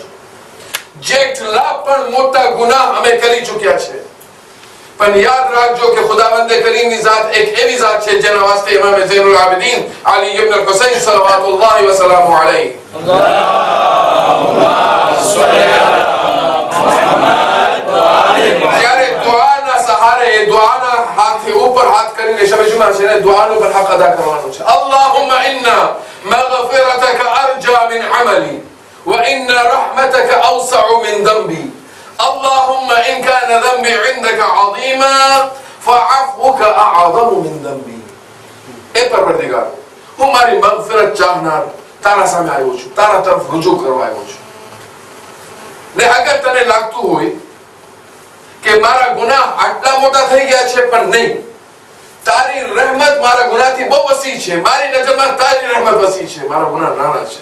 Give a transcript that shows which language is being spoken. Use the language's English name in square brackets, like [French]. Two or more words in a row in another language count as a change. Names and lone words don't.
[Gujarati] જેટલા પણ મોટા ગુનાહ અમે કરી ચૂક્યા છે, પણ યાદ રાખજો કે ખુદાવંદે કરીમની ઝાત એક એવી ઝાત છે જેના વાસ્તે ઇમામ ઝૈનુલ આબિદીન અલી ઇબ્ન હુસૈન [Arabic] صلى الله وسلم عليه [Gujarati] જ્યારે દુઆના સહારે, દુઆના હાથે ઉપર હાથ કરીને શબ જુમા છે ને દુઆનો પર હક અદા કરવાનો છે. [Arabic] اللهم إن مغفرتك أرجى من عملي وإن رحمتك أوسع من ذنبي اللهم إن كان ذنبي عندك عظيما فعفوك أعظم من ذنبي. [Urdu] اے پروردگار، [Gujarati] હું મારી મગફિરત ચાહનાર તારા સામે આવ્યો છું, તારા તરફ રજૂ કરવા આવ્યો છું. ને અગર તને લાગતું હોય કે મારા ગુનાહ આટલા મોટા થઈ ગયા છે, પણ નહીં, તારી રહેમત મારા ગુનાહથી બહુ વસી છે, મારી નજરમાં તારી રહેમત વસી છે, મારા ગુનાહ નાના છે.